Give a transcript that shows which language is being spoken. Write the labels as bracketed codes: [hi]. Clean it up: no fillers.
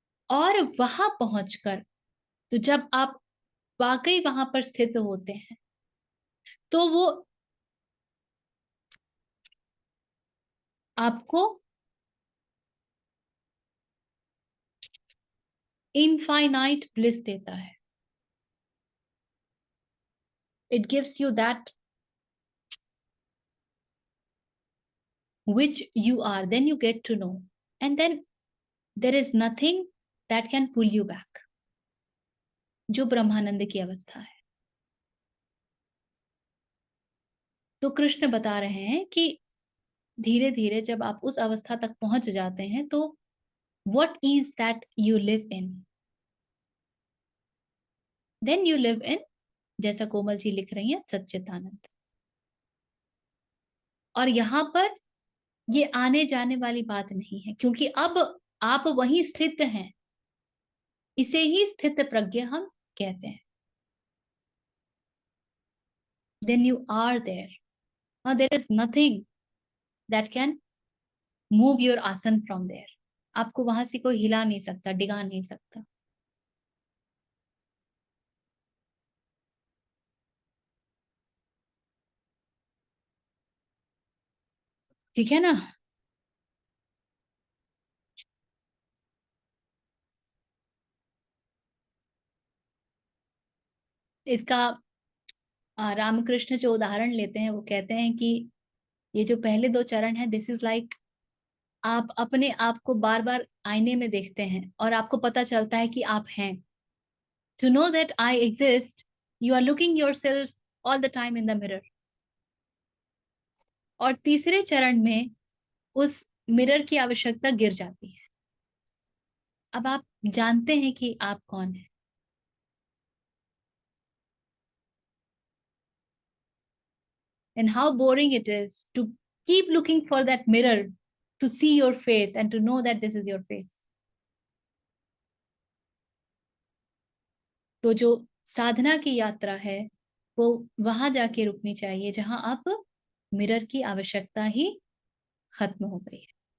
[hi] और वहां पहुंचकर, तो जब आप वाकई वहां पर स्थित होते हैं, तो वो आपको इनफाइनाइट ब्लिस देता है। [en] it gives you that which you are, then you get to know, and then there is nothing that can pull you back, [hi] जो ब्रह्मानंद की अवस्था है। तो कृष्ण बता रहे हैं कि धीरे धीरे जब आप उस अवस्था तक पहुंच जाते हैं, तो [en] what is that you live in? Then you live in, [hi] जैसा कोमल जी लिख रही हैं, सच्चिदानंद। और यहाँ पर ये आने जाने वाली बात नहीं है, क्योंकि अब आप वहीं स्थित हैं। इसे ही स्थित प्रज्ञ हम कहते हैं। [en] Then you are there. Now there is nothing that can move your asan from there. [hi] आपको वहां से कोई हिला नहीं सकता, डिगा नहीं सकता। ठीक है ना? इसका रामकृष्ण जो उदाहरण लेते हैं, वो कहते हैं कि ये जो पहले दो चरण है, [en] this is like, [hi] आप अपने आप को बार बार आईने में देखते हैं और आपको पता चलता है कि आप हैं। [en] To know that I exist, you are looking yourself all the time in the mirror. [hi] और तीसरे चरण में उस मिरर की आवश्यकता गिर जाती है। अब आप जानते हैं कि आप कौन है। [en] And how boring it is to keep looking for that mirror to see your face and to know that this is your face. [hi] तो जो साधना की यात्रा है, वो वहां जाके रुकनी चाहिए जहां आप मिरर की आवश्यकता ही खत्म हो गई है।